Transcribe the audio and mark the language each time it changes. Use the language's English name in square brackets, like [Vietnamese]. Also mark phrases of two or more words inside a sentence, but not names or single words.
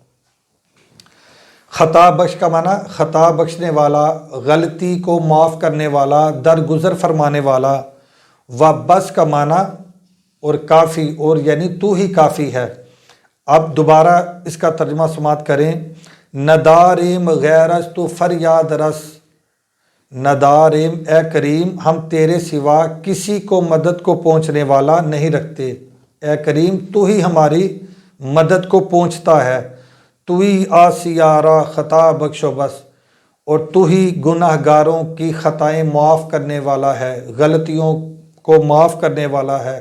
[Persian] خطا بخش [Urdu] کا معنی خطا بخشنے والا، غلطی کو معاف کرنے والا، درگزر فرمانے والا۔ [Persian] و بس [Urdu] کا معنی اور کافی، اور یعنی تو ہی کافی ہے۔ اب دوبارہ اس کا ترجمہ سماعت کریں۔ [Persian] نداریم غیر از تو فریاد رس، [Urdu] نداریم اے کریم ہم تیرے سوا کسی کو مدد کو پہنچنے والا نہیں رکھتے، اے کریم تو ہی ہماری مدد کو پہنچتا ہے۔ تو ہی [Persian] آسیارہ خطا بخش و بس، [Urdu] اور تو ہی گناہ گاروں کی خطائیں معاف کرنے والا ہے، غلطیوں کو معاف کرنے والا ہے۔